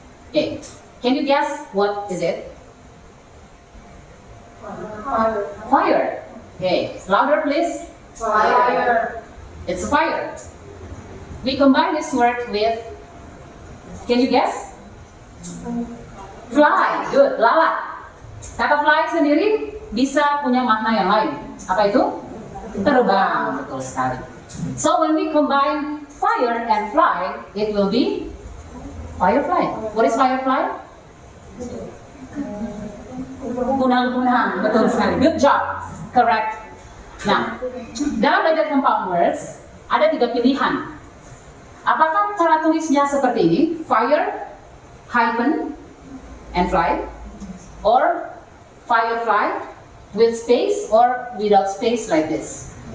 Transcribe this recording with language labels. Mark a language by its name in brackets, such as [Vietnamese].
[English] Okay, can you guess what is it? Fire. Fire. Okay, louder please. Fire. It's a fire. We combine this word with, can you guess? Fly. Good. [Indonesian] Lalat. Kata fly sendiri bisa punya makna yang lain. Apa itu? Terbang. Betul sekali. [English] So when we combine fire and fly, it will be firefly. What is firefly? [Indonesian] Kunang-kunang. Betul sekali. [English] Good job. Correct. [Indonesian] Nah, dalam belajar compound words, ada 3 pilihan. Apakah cara tulisnya seperti ini? [English] Fire, hyphen, and fly? Or firefly with space or without space like this?